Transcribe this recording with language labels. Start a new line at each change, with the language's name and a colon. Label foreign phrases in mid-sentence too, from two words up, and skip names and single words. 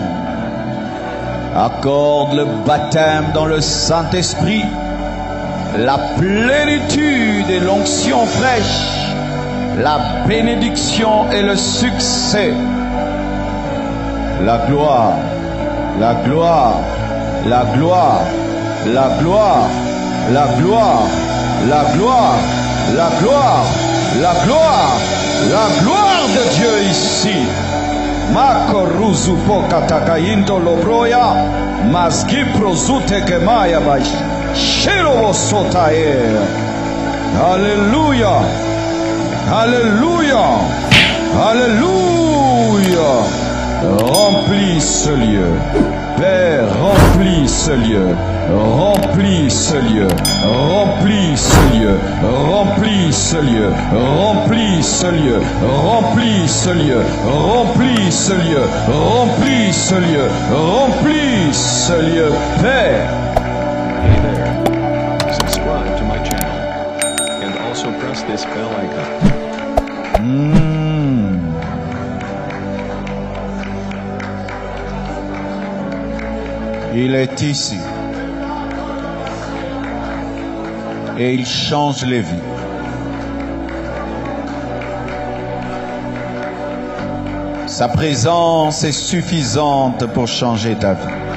French: Accorde le baptême dans le Saint-Esprit, la plénitude et l'onction fraîche, la bénédiction et le succès. La gloire, la gloire, la gloire, la gloire, la gloire, la gloire, la gloire, la gloire, la gloire de Dieu ici. Makoruzu pokatakayinto lobroya, mazgi prozute kemaya bash, shirovo sotae. Alléluia, alléluia, alléluia. Remplis ce lieu, Père, remplis ce lieu, remplis ce lieu, remplis ce lieu. lieu, remplis ce lieu, remplis ce lieu, remplis ce lieu, remplis ce lieu, remplis ce lieu, remplis ce lieu, Père.
English: Hey there, subscribe to my channel and also press this bell icon.
French: Il est ici et il change les vies. Sa présence est suffisante pour changer ta vie.